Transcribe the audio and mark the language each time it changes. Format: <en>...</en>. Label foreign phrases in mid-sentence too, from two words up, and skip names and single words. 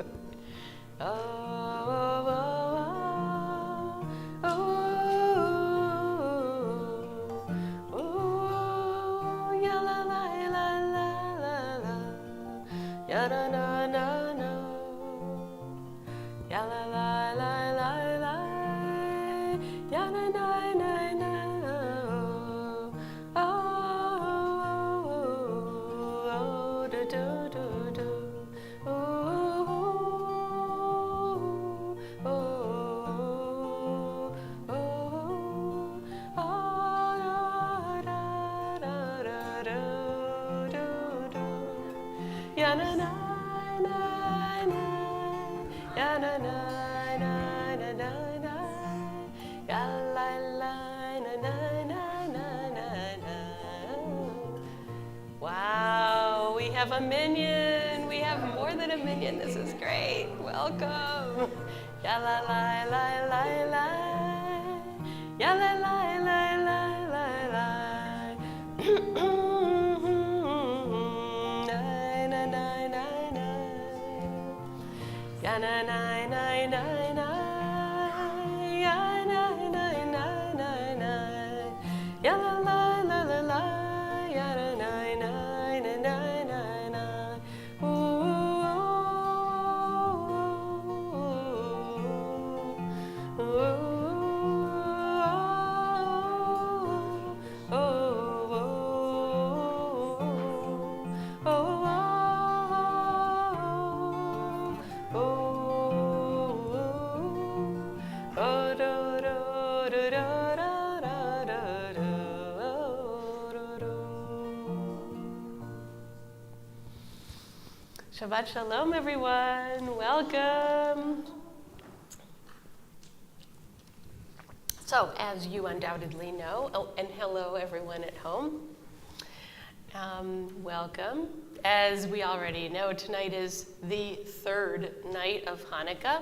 <en>Oh, oh, oh, oh, oh, ya la la la la la la, ya na na na na, ya la la la la la, ya na na na na, oh, oh, oh, do do do do, oh, oh, oh, oh, da da da da do do, ya na na na na, ya na na na na na na, ya la la na na na na na na. Wow, we have a minion. We have more than a minion. This is great. Welcome. Ya la la la la la. Ya la la la la la la. Na na na na na. Ya na na na na na. Ya na na na na na. Ya la la la la la. Ya na na na na na na na. Ooh, ooh, ooh, ooh, ooh, ooh, ooh, ooh, ooh, oh, do, do, do, do, da, da, da, do, do, do.</en> <he>שבת שלום,</he> <en>everyone. Welcome. So, as you undoubtedly know, oh, and hello, everyone at home. Welcome. As we already know, tonight is the third night of Hanukkah.</en>